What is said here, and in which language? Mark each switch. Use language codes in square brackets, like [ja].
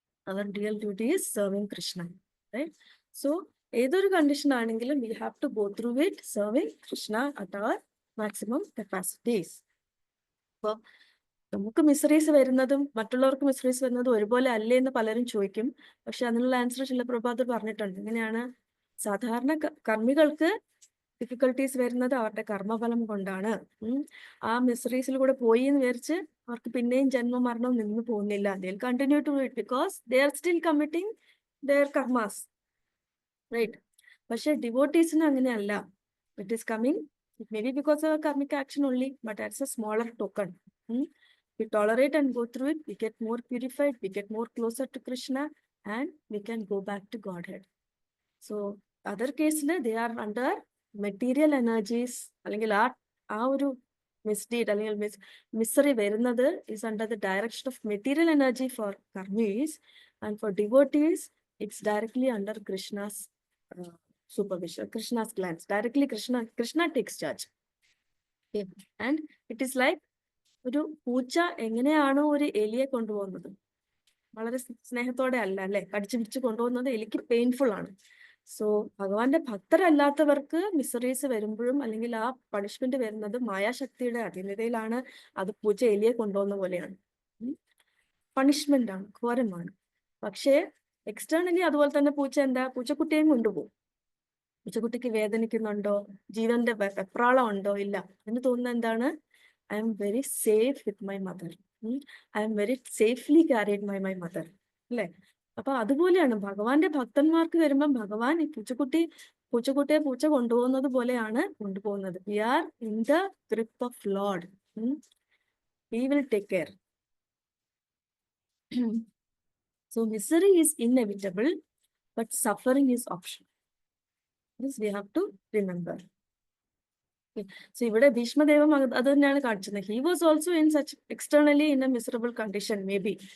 [en] Our real duty is serving Krishna, right? So [ml] ഏതൊരു condition ആണെങ്കിലും [en] we have to go through it serving Krishna at our maximum capacities. [ml] അപ്പോൾ നമുക്ക് miseries വരുന്നതും മറ്റുള്ളവർക്ക് miseries വരുന്നതും ഒരുപോലെ അല്ലേ എന്ന് പലരും ചോദിക്കും. പക്ഷെ അതിനുള്ള ആൻസർ ശില പ്രഭാതർ പറഞ്ഞിട്ടുണ്ട്. എങ്ങനെയാണ്? സാധാരണ കർമ്മികൾക്ക് ഡിഫിക്കൽട്ടീസ് വരുന്നത് അവരുടെ കർമ്മഫലം കൊണ്ടാണ്. ആ മിസറീസിലൂടെ പോയി എന്ന് വിചാരിച്ച് അവർക്ക് പിന്നെയും ജന്മ മരണം നിന്ന് പോകുന്നില്ല. [en] They'll continue to do it because they are still committing their karmas, right? [ml] പക്ഷെ ഡിവോട്ടീസിന് അങ്ങനെയല്ല. [en] It is coming, it may be because of a karmic action only, but that's a smaller token. We tolerate and go through it, we get more purified, we get more closer to Krishna, and we can go back to Godhead. So other cases they are under material energies, [ml] അല്ലെങ്കിൽ ആ ഒരു [en] misdeed അല്ലെങ്കിൽ misery വരുന്നത് is under the direction of material energy for karmis, and for devotees it's directly under Krishna's supervision, Krishna's glance. Directly Krishna takes charge. Okay. And it is like [ml] ഒരു പൂച്ച എങ്ങനെയാണോ ഒരു എലിയെ കൊണ്ടുപോകുന്നത്, വളരെ സ്നേഹത്തോടെ അല്ല അല്ലെ, കടിച്ചു പിടിച്ച് കൊണ്ടുപോകുന്നത് എലിക്ക് പെയിൻഫുൾ ആണ്. സോ ഭഗവാന്റെ ഭക്തരല്ലാത്തവർക്ക് മിസറീസ് വരുമ്പോഴും അല്ലെങ്കിൽ ആ പണിഷ്മെന്റ് വരുന്നത് മായാശക്തിയുടെ അധീനതയിലാണ്. അത് പൂച്ച എലിയെ കൊണ്ടുപോകുന്ന പോലെയാണ്. പണിഷ്മെന്റ് ആണ്, ഘോരമാണ്. പക്ഷേ എക്സ്റ്റേണലി അതുപോലെ തന്നെ പൂച്ച പൂച്ചക്കുട്ടിയെയും കൊണ്ടുപോകും. പൂച്ചക്കുട്ടിക്ക് വേദനിക്കുന്നുണ്ടോ, ജീവന്റെ വെപ്രാളം ഉണ്ടോ? ഇല്ല. എന്ന് തോന്നുന്നത് എന്താണ്? [en] I am very safe with my mother. I am very safely carried by my mother. [ml] അല്ലെ? അപ്പൊ അതുപോലെയാണ് ഭഗവാന്റെ ഭക്തന്മാർക്ക് വരുമ്പം ഭഗവാൻ ഈ പൂച്ചക്കുട്ടിയെ പൂച്ച കൊണ്ടുപോകുന്നത് പോലെയാണ് കൊണ്ടുപോകുന്നത്. [en] We are in the grip of Lord. He will take care. So misery is inevitable, but suffering is optional. This we have to remember. [ml] So ഇവിടെ ഭീഷ്മദേവം അത് തന്നെയാണ് കാണിച്ചത്. [en] He was also in such externally in a miserable condition may be.